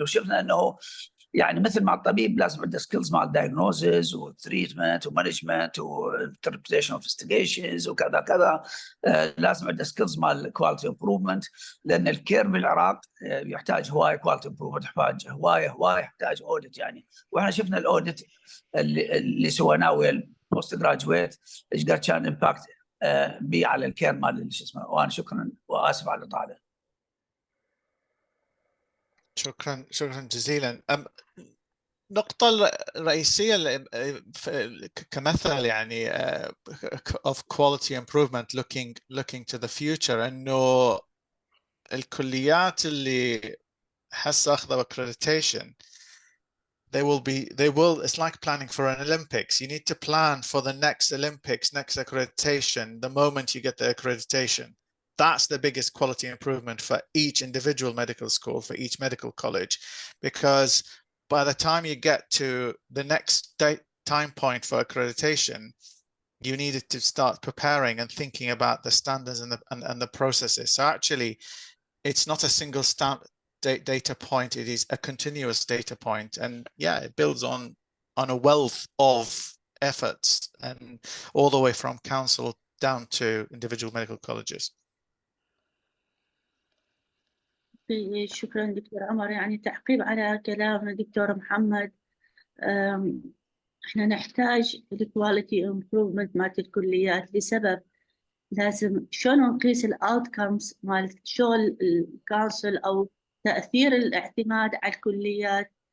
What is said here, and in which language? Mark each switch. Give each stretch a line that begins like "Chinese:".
Arabic: لو شفنا انه يعني مثل مع الطبيب لازم عنده سكيلز مع الدايجنوزز والتريتمنت ومانجمنت وانتربريتيشن انفستيجيشنز وكذا كذا، لازم عنده سكيلز مع الكواليتي امبروفمنت، لان الكير بالعراق يحتاج هوايه كواليتي امبروفمنت، يحتاج هوايه يحتاج اوديت يعني. واحنا شفنا الاوديت اللي سويناه ويا البوست جراجويت ايش قد كان امباكت بي على الكير مال شو اسمه. وانا شكرا واسف على الاطاله. شكرا جزيلا. النقطة الرئيسية كمثل يعني
English: of quality improvement looking to the future
Arabic: انه الكليات اللي هسه اخذوا
English: accreditation it's like planning for an Olympics. You need to plan for the next Olympics, next accreditation, the moment you get the accreditation. That's the biggest quality improvement for each individual medical school, for each medical college, because by the time you get to the next time point for accreditation, you needed to start preparing and thinking about the standards and the processes. So actually, it's not a single data point, it is a continuous data point, and yeah, it builds on a wealth of efforts and all the way from council down to individual medical colleges.
Arabic: شكرا دكتور عمر. يعني تعقيب على كلام الدكتور محمد، احنا نحتاج الكواليتي امبروفمنت مالت الكليات لسبب لازم شلون نقيس الاوتكمز مال شغل الكونسل او تاثير الاعتماد على الكليات.